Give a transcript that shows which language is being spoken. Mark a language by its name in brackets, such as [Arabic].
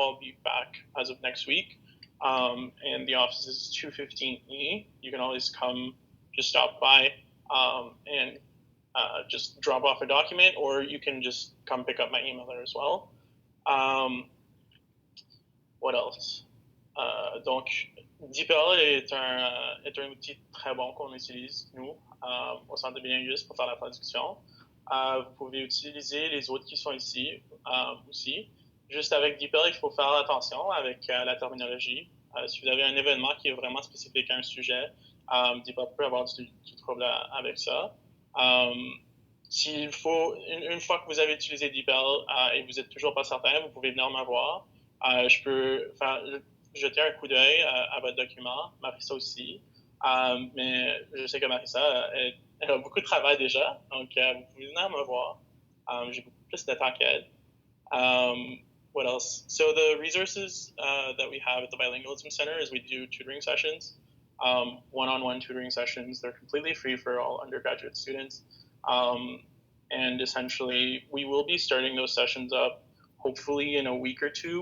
[English] I'll be back as of next week. And the office is 215E. You can always come, just stop by and just drop off a document, or you can just come pick up my email there as well. What else? [French] Donc, DeepL est un outil très bon qu'on utilise, nous, au Centre de bilinguisme pour faire la traduction. Vous pouvez utiliser les autres qui sont ici aussi. Juste avec DeepL, il faut faire attention avec la terminologie. Si vous avez un événement qui est vraiment spécifique à un sujet, DeepL peut avoir du trouble avec ça. S'il faut, une fois que vous avez utilisé DeepL et vous n'êtes toujours pas certain, vous pouvez venir me voir. Je peux jeter un coup d'œil à votre document, Marissa aussi. Mais je sais que Marissa, elle a beaucoup de travail déjà, donc vous pouvez venir me voir. J'ai beaucoup plus de temps qu'elle. [English] What else? So the resources that we have at the Bilingualism Center is we do tutoring sessions, one-on-one tutoring sessions. They're completely free for all undergraduate students. And essentially, we will be starting those sessions up hopefully in a week or two.